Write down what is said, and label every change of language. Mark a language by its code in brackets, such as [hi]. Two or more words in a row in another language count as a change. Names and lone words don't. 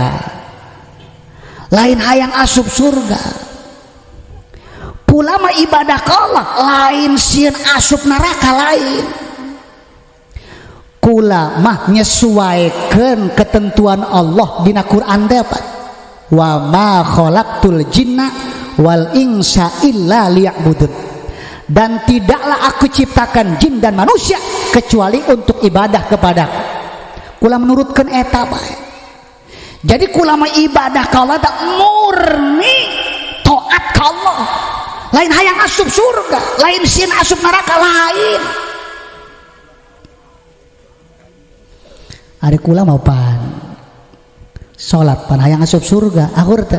[su] Lain hayang asup surga. Kula mah ibadah ke Allah, lain sieun asup neraka lain. Kula mah nyesuaikeun ketentuan Allah dina Quran teh apa? [ar] وما خلقت الجن والإنس إلا ليعبدون. [id] Dan tidaklah aku ciptakan jin dan manusia kecuali untuk ibadah kepadaku. [su] Kula menurutkeun eta bae. Jadi kula mah ibadah ka Allah tak murni taat ka Allah. Lain hayang asup surga, lain sieun asup neraka lain. Ari kula mau pan salat pan hayang asup surga, akhur teu.